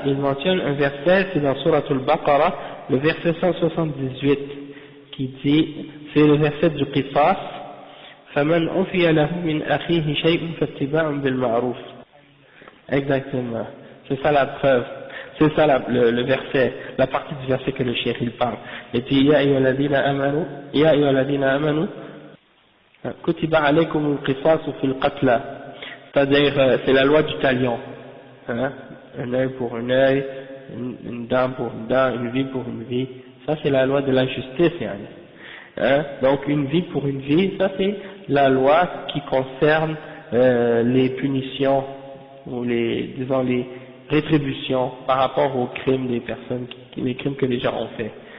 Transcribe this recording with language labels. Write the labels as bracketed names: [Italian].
[French] Il mentionne un verset, c'est dans Surat al-Baqarah, le verset 178, qui dit, c'est le verset du Qisas, [Arabic] فَمَنْ أُفِيَ لَهُ مِنْ أَخِيهِ شَيْءٌ فَاتِّبَاعٌ بِالْمَعْرُوفِ. [French] Exactement. C'est ça la preuve. C'est ça le verset, la partie du verset que le cheikh il parle. Et puis, [Arabic] يَا أَيُّهَا الَّذِينَ آمَنُوا كُتِبَ عَلَيْكُمُ الْقِصَاصُ فِي الْقَتْلَى. [French] C'est-à-dire, c'est la loi du talion. Hein? Un œil pour un œil, une dent pour une dent, une vie pour une vie. Ça, c'est la loi de la justice. Hein? Donc, une vie pour une vie, ça, c'est la loi qui concerne les punitions ou les rétributions par rapport aux crimes des personnes, les crimes que les gens ont fait.